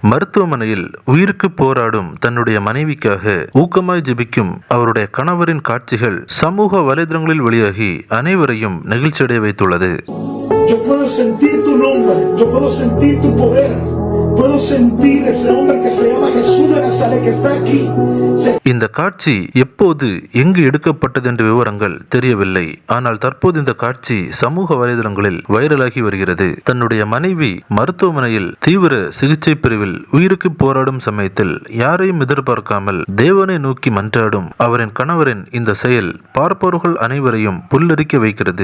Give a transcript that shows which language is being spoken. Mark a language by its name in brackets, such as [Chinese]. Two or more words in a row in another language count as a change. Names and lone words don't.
[Tamil] மருத்துவமனையில் உயிருக்கு போராடும் தன்னுடைய மனைவிக்காக ஊக்கமாய் ஜெபிக்கும் அவருடைய கணவரின் காட்சிகள் சமூக வலைதளங்களில் வெளியாகி அனைவரையும் நெகிழ்ச்சியடைய வைத்துள்ளது. [Spanish] Yo puedo sentir tu nombre, yo puedo sentir tu poder, puedo sentir ese hombre que se llama Jesús de Nazaret que está aquí. [Tamil] இந்த காட்சி எப்போது எங்கு எடுக்கப்பட்டது என்ற விவரங்கள் தெரியவில்லை. ஆனால் தற்போது இந்த காட்சி சமூக வலைதளங்களில் வைரலாகி வருகிறது. தன்னுடைய மனைவி மருத்துவமனையில் தீவிர சிகிச்சை பிரிவில் உயிருக்கு போராடும் சமயத்தில் யாரையும் எதிர்பார்க்காமல் தேவனை நோக்கி மன்றாடும் அவரின் கணவரின் இந்த செயல் பார்ப்பவர்கள் அனைவரையும் புல்லரிக்க வைக்கிறது.